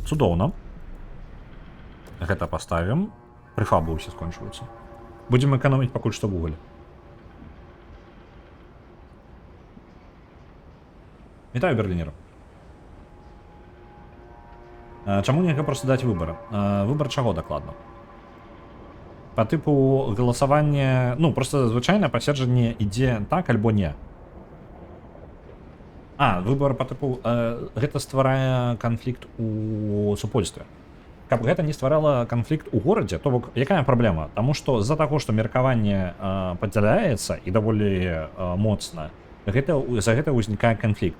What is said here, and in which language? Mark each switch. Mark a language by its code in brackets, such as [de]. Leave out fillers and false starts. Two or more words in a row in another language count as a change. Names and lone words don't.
[be] Цудоўна. Гэта паставім. Прэфабы ўсе скончваюцца. Будзем эканоміць пакуль што вугаль. Вітаю, берлінер. Чаму нельга проста даць выбар? Выбар чаго дакладна? [uk] По типу голосування, ну, просто звичайне [be] пасяджанне ідзе так альбо не. [ru] Выбор по типу, [be] гэта стварае канфлікт у супольстве. Каб гэта не стварала канфлікт у горадзе, то бок якая праблема? Таму што з-за таго, што меркаванне падзяляецца і даволі моцна, за гэта ўзнікае канфлікт.